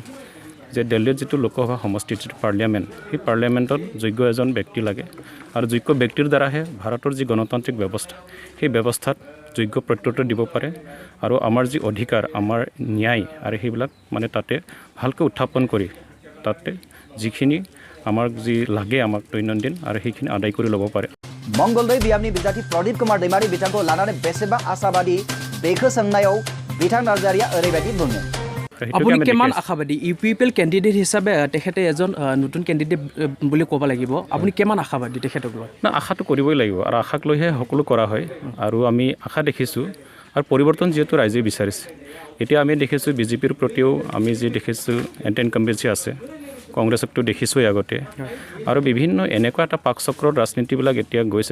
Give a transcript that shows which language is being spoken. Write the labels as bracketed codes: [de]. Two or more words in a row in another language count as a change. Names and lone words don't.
[as] যে দিল্লীত যিটো লোকসভা সমষ্টিত যিটো পাৰ্লিয়ামেণ্ট সেই পাৰ্লিয়ামেণ্টত যোগ্য এজন ব্যক্তি লাগে আৰু যোগ্য ব্যক্তিৰ দ্বাৰাহে ভাৰতৰ যি গণতান্ত্ৰিক ব্যৱস্থা সেই ব্যৱস্থাত যোগ্য প্ৰত্যুত্তৰ দিব পাৰে আৰু আমাৰ যি অধিকাৰ আমাৰ ন্যায় আৰু সেইবিলাক মানে তাতে ভালকৈ উত্থাপন কৰি তাতে যিখিনি আমাৰ যি লাগে আমাক দৈনন্দিন আৰু সেইখিনি আদায় কৰি ল'ব পাৰে [brx] मंगलदै बियाबनि बिजाथि प्रदीप कुमार दैमारी बिथांखौ लानानै बेसेबां आशाबादि बेखौ सोंनायाव बिथां नार्जारीया ओरैबायदि बुङो [as] আপুনি কিমান আশাবাদী ইউপিপিএল কেণ্ডিডেট হিচাপে তেখেতে এজন নতুন কেণ্ডিডেট বুলি ক'ব লাগিব আপুনি কিমান আশাবাদী তেখেতক লৈ না আশাটো কৰিবই লাগিব আৰু আশাক লৈহে সকলো কৰা হয় আৰু আমি আশা দেখিছোঁ আৰু পৰিৱৰ্তন যিহেতু ৰাইজে বিচাৰিছে এতিয়া আমি দেখিছোঁ বিজেপিৰ প্ৰতিও আমি যি দেখিছোঁ [en] anti incumbency [as] আছে কংগ্ৰেছকতো দেখিছোঁই আগতে আৰু বিভিন্ন এনেকুৱা এটা পাকচক্ৰৰ ৰাজনীতিবিলাক এতিয়া গৈছে